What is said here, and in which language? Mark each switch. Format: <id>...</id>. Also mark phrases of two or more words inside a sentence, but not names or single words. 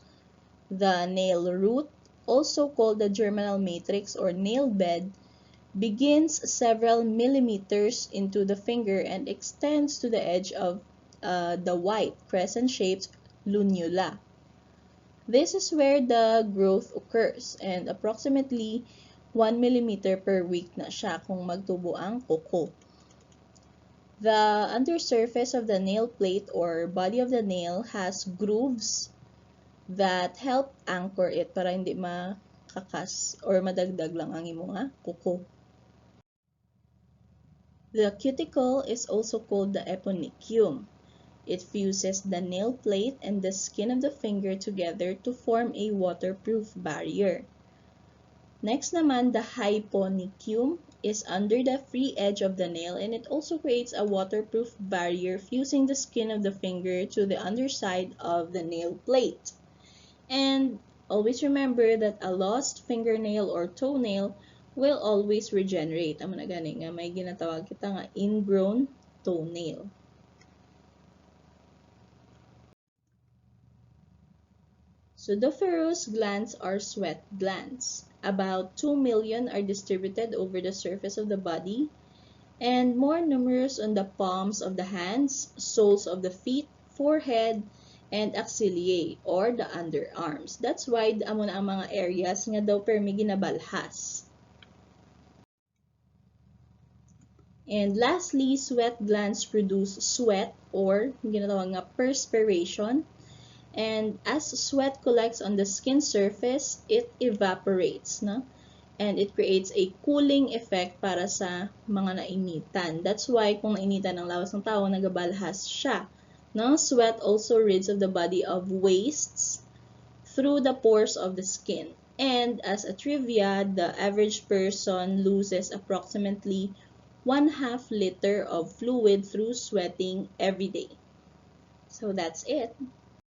<en>The nail root, also called the germinal matrix or nail bed, begins several millimeters into the finger and extends to the edge of the white crescent-shaped lunula. This is where the growth occurs, and approximately 1 millimeter per week</en> <hil>na siya kung magtubo ang kuko.</hil> <en>The undersurface of the nail plate or body of the nail has grooves that help anchor it</en> <hil>para hindi makakas or madagdag lang ang imong kuko.</hil> <en>The cuticle is also called the eponychium. It fuses the nail plate and the skin of the finger together to form a waterproof barrier. Next naman, the hyponychium is under the free edge of the nail, and it also creates a waterproof barrier fusing the skin of the finger to the underside of the nail plate. And always remember that a lost fingernail or toenail will always regenerate.</en> <hil>Amo na gani nga may ginatawag kita nga ingrown toenail.</hil> <en>Sudoriferous glands are sweat glands. About 2 million are distributed over the surface of the body, and more numerous on the palms of the hands, soles of the feet, forehead, and axillae or the underarms. That's why</en> <hil>amo na ang mga areas nga daw permi ginabalhas.</hil> <en>And lastly, sweat glands produce sweat or</en> <hil>ginatawag nga perspiration.</hil> <en>And as sweat collects on the skin surface, it evaporates, no? And it creates a cooling effect</en> <hil>para sa mga nainitan.</hil> <en>That's why</en> <hil>kung nainitan ang lawas ng tao, nagabalhas siya.</hil> <en>No? Sweat also rids of the body of wastes through the pores of the skin. And as a trivia, the average person loses approximately 1/2 liter of fluid through sweating every day. So that's it.</en>